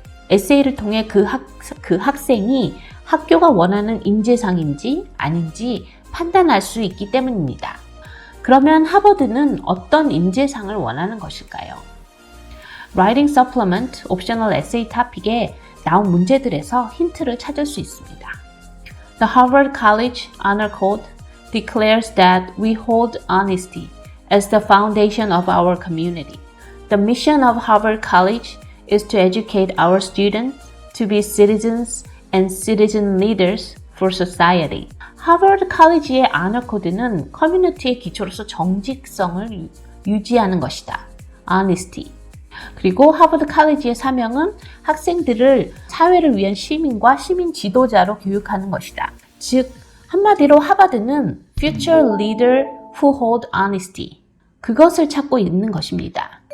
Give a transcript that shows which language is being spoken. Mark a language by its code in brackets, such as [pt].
[ko] 에세이를 통해 그 학생이 학교가 원하는 인재상인지 아닌지 판단할 수 있기 때문입니다. 그러면 하버드는 어떤 인재상을 원하는 것일까요? Writing Supplement Optional Essay Topic에 나온 문제들에서 힌트를 찾을 수 있습니다. [en] The Harvard College Honor Code declares that we hold honesty as the foundation of our community. The mission of Harvard College is to educate our students to be citizens and citizen leaders for society. [ko] 하버드 칼리지의 아너 코드는 커뮤니티의 기초로서 정직성을 유지하는 것이다. [en] Honesty. [ko] 그리고 하버드 칼리지의 사명은 학생들을 사회를 위한 시민과 시민 지도자로 교육하는 것이다. 즉, 한마디로 하버드는 [en] Future Leader who hold honesty. [ko] 그것을 찾고 있는 것입니다.